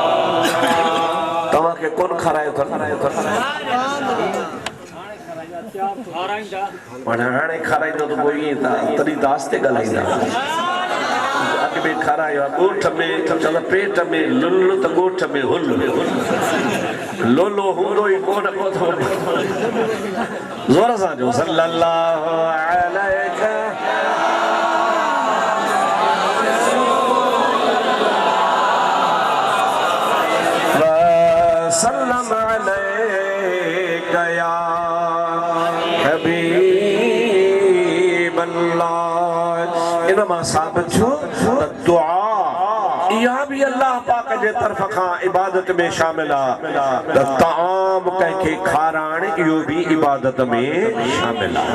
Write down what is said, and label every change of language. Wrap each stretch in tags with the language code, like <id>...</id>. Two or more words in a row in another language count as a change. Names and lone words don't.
<sd>तव्हांखे कोन खारायो हाणे खाराईंदो त पोइ ईअं था तॾहिं त आस्ते ॻाल्हाईंदा अॻ में खारायो आहे ॻोठ में चवंदा पेट में लुल त ॻोठ में हुल लोलो हूंदो ई कोन को ज़ोर सां जो</sd> <ar>صلى الله عليه وسلم عليك يا حبيب الله.</ar> <sd>इनमा साबित छो त दुआ इहा भी अल्लाह पाक जे तरफ खां इबादत में शामिल आहे त ताम कंहिंखे खाराइण इहो भी इबादत में शामिल आहे।</sd>